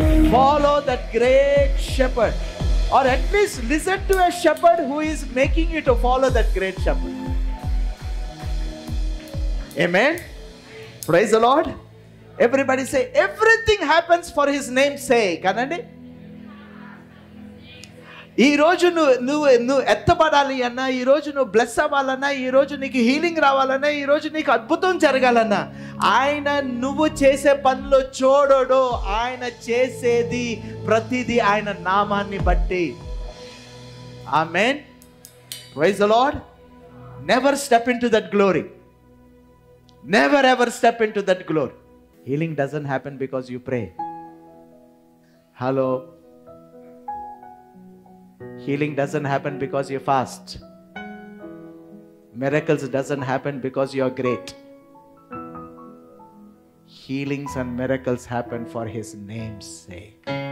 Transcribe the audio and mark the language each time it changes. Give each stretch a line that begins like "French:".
English: Follow that great shepherd, or at least listen to a shepherd who is making you to follow that great shepherd. Amen. Praise the Lord. Everybody say, everything happens for his name's sake. Anandi.
Telugu: ఈ రోజు నువ్వు ఎత్తబడాలి అన్నా, ఈ రోజు నువ్వు bless అవ్వాలన్నా, ఈ రోజు నీకు హీలింగ్ రావాలన్నా, ఈ రోజు నీకు అద్భుతం జరగాలన్నా, ఆయన నువ్వు చేసే పనులు చూడడు. ఆయన చేసేది ప్రతిదీ ఆయన నామాన్ని బట్టి.
English: Amen. Praise the Lord. Never step into that glory. Never ever step into that glory. Healing doesn't happen because you pray. Hello. Healing doesn't happen because you fast. Miracles doesn't happen because you are great. Healings and miracles happen for his name's sake.